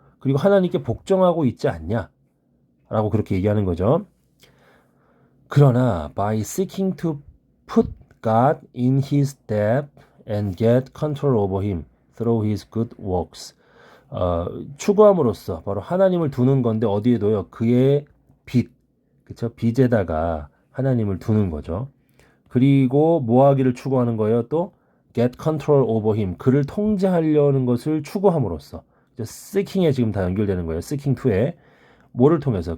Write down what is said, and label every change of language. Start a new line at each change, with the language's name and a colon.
Korean: 그리고 하나님께 복종하고 있지 않냐? 라고 그렇게 얘기하는 거죠. 그러나
English: by seeking to put God in his step and get control over him through his good works.
Korean: 추구함으로써 바로 하나님을 두는 건데 어디에 둬요? 그의 빚, 그쵸? 빚에다가 하나님을 두는 거죠. 그리고 뭐 하기를 추구하는 거예요? 또
English: get control over him,
Korean: 그를 통제하려는 것을 추구함으로써. seeking에 지금 다 연결되는 거예요. seeking to에 뭐를 통해서?